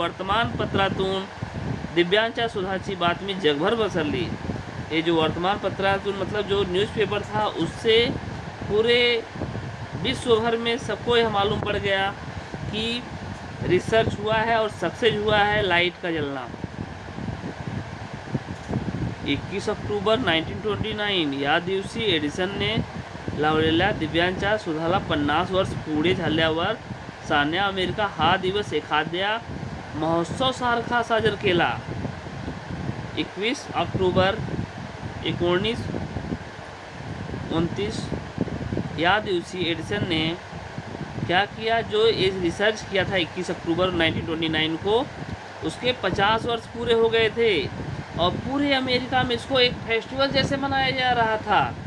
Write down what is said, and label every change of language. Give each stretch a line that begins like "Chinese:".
Marathi: वर्तमानपत्रातून दिव्यांच्या शोधाची बातमी जगभर पसरली।
Hindi: ये जो वर्तमानपत्रातून मतलब जो न्यूज़पेपर था, उससे पूरे विश्व भर में सबको यह मालूम पड़ गया कि रिसर्च हुआ है और सक्सेस हुआ है लाइट का जलना।
Marathi: 21 ऑक्टोबर 1929 या दिवशी एडिसनने लावलेल्या दिव्यांच्या शोधाला 50 वर्ष पुढे झाल्यावर साने अमेरिका हा दिवस एखाद्या महोत्सवासारखा साजरा केला।
Hindi: 21 ऑक्टोबर 1929
Marathi: या दिवशी
Hindi: एडिसन ने क्या किया, जो ये रिसर्च किया था 21 अक्टूबर 1929 को, उसके 50 वर्ष पूरे हो गए थे और पूरे अमेरिका में इसको एक फेस्टिवल जैसे मनाया जा रहा था।